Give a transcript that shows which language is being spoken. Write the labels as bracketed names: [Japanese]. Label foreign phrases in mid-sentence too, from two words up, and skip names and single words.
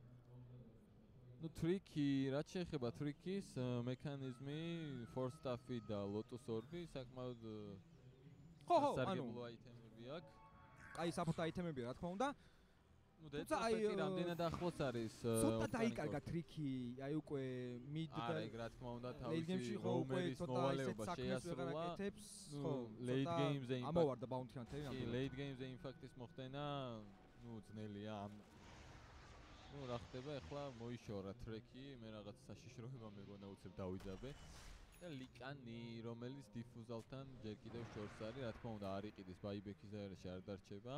[Georgian] ნუ ტრიკი, რაც შეეხება ტრიკის მექანიზმი, [English] force staff- [Georgian] ი და [English] lotus orb- [Georgian] ი საკმაოდ სასარგებლო აიტემები აქვს. აი support აიტემებია, რა თქმა უნდა. ნუ დეპროფეტი რამდენად ახლოს არის? ცოტა დაიკარგა ტრიკი, აი უკვე mid და არა, ეგ რა თქმა უნდა თავისი roamer-ის მოვალეობა შეასრულა. ხო, [English] late game-ზე [Georgian] ამოვარდა [English] bounty hunter- [Georgian] ი. კი, [English] late game- [Georgian] ზე infect-ის მოხდენა, ნუ ძნელია ამ ნუ რა ხდება ახლა მოიშორა ტრეკი, მე რაღაც საშიშროება მეგონა უცებ დავიძაბე. და ლიკანი, რომელიც დიფუზალთან ჯერ კიდევ შორს არის, რა თქმა უნდა არ იყიდეს ბაიბექის აერაში არ დარჩება.